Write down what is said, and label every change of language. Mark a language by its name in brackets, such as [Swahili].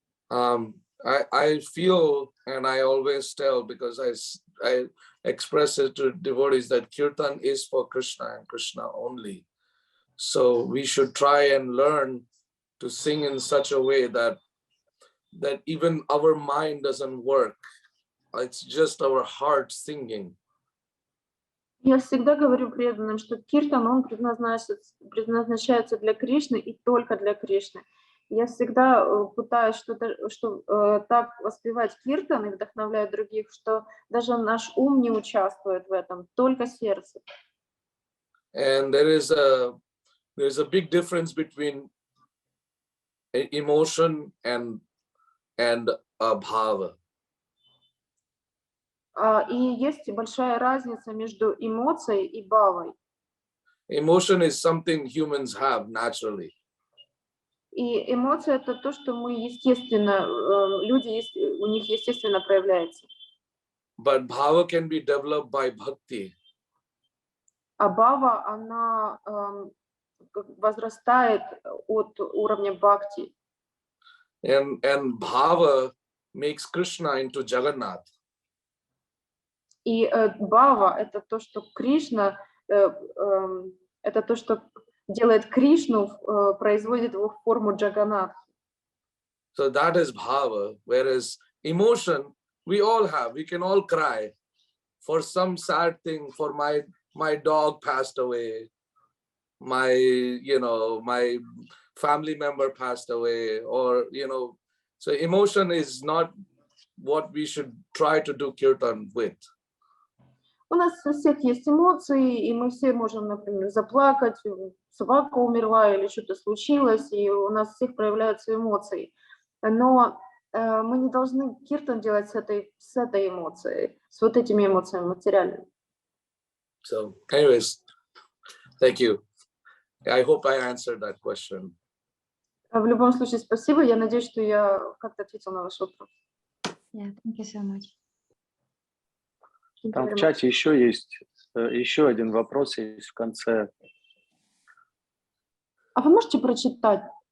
[English] I feel, and I always tell, because I express it to devotees, that kirtan is for Krishna and Krishna only. So we should try and learn to sing in such a way that even our mind doesn't work. It's just our heart singing. [Russian] Я всегда говорю преданным, что киртан, он предназначается для Кришны и только для Кришны. Я всегда пытаюсь так воспевать киртан и вдохновлять других, что даже наш ум не участвует в этом, только сердце. [English] And there's a big difference between emotion and bhava. [Russian] И есть большая разница между эмоцией и бхавой. [English] Emotion is something humans have naturally. [Russian] И эмоция — это то, что мы естественно, люди, у них естественно проявляется. [English] But bhava can be developed by bhakti. [Russian] А бхава, она возрастает от уровня бхакти. [English] And bhava makes Krishna into Jagannath. [Russian] И бхава — это то, что Кришна, это то, что делает Кришну, производит его в форму Джаганнатхи. [English] So that is bhava, whereas emotion we all have. We can all cry for some sad thing. For my dog passed away, my family member passed away, or so emotion is not what we should try to do kirtan with. [Russian] У нас у всех есть эмоции, и мы все можем, например, заплакать, собака умерла или что-то случилось, и у нас всех проявляются эмоции. Но мы не должны киртан делать с этой эмоцией, с вот этими эмоциями материальными. [English] So, anyways, thank you. I hope I answered that question. [Russian] В любом случае, спасибо. Я надеюсь, что я как-то ответила на ваш вопрос. [English] Yeah, thank you so much. [Russian] Там в чате еще один вопрос есть в конце. А вы можете прочитать?